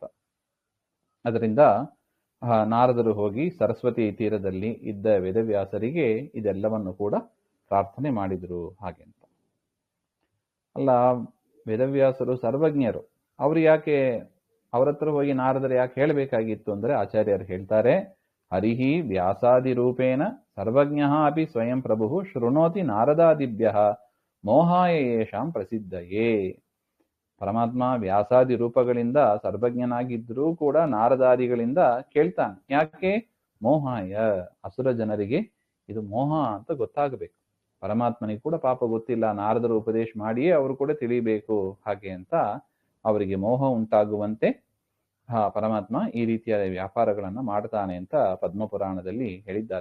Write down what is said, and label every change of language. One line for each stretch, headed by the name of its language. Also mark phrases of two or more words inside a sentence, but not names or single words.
Kannada: ಅದರಿಂದ ನಾರದರು ಹೋಗಿ ಸರಸ್ವತಿ ತೀರದಲ್ಲಿ ಇದ್ದ ವೇದವ್ಯಾಸರಿಗೆ ಇದೆಲ್ಲವನ್ನು ಕೂಡ ಪ್ರಾರ್ಥನೆ ಮಾಡಿದರು ಹಾಗೆ ಅಂತ. ಅಲ್ಲ, ವೇದವ್ಯಾಸರು ಸರ್ವಜ್ಞರು, ಅವ್ರು ಯಾಕೆ ಅವ್ರ ಹತ್ರ ಹೋಗಿ ನಾರದರು ಯಾಕೆ ಹೇಳಬೇಕಾಗಿತ್ತು ಅಂದ್ರೆ, ಆಚಾರ್ಯರು ಹೇಳ್ತಾರೆ,
Sanskrit: ಹರಿಹಿ ವ್ಯಾಸಾದಿ ರೂಪೇಣ ಸರ್ವಜ್ಞ ಅಪಿ ಸ್ವಯಂ ಪ್ರಭು ಶೃಣೋತಿ ನಾರದಾದಿಭ್ಯ ಮೋಹಾಯ ಯೇಷಾಂ ಪ್ರಸಿದ್ಧಯೇ.
Kannada: ಪರಮಾತ್ಮ ವ್ಯಾಸಾದಿ ರೂಪಗಳಿಂದ ಸರ್ವಜ್ಞನಾಗಿದ್ರೂ ಕೂಡ ನಾರದಾದಿಗಳಿಂದ ಕೇಳ್ತಾನೆ. ಯಾಕೆ? ಮೋಹಾಯ, ಅಸುರ ಜನರಿಗೆ ಇದು ಮೋಹ ಅಂತ ಗೊತ್ತಾಗಬೇಕು. ಪರಮಾತ್ಮನಿಗೆ ಕೂಡ ಪಾಪ ಗೊತ್ತಿಲ್ಲ, ನಾರದರು ಉಪದೇಶ ಮಾಡಿಯೇ ಅವರು ಕೂಡ ತಿಳಿಬೇಕು ಹಾಗೆ ಅಂತ ಅವರಿಗೆ ಮೋಹ ಉಂಟಾಗುವಂತೆ ಪರಮಾತ್ಮ ಈ ರೀತಿಯ ವ್ಯಾಪಾರಗಳನ್ನ ಮಾಡ್ತಾನೆ ಅಂತ ಪದ್ಮಪುರಾಣದಲ್ಲಿ ಹೇಳಿದ್ದಾರೆ.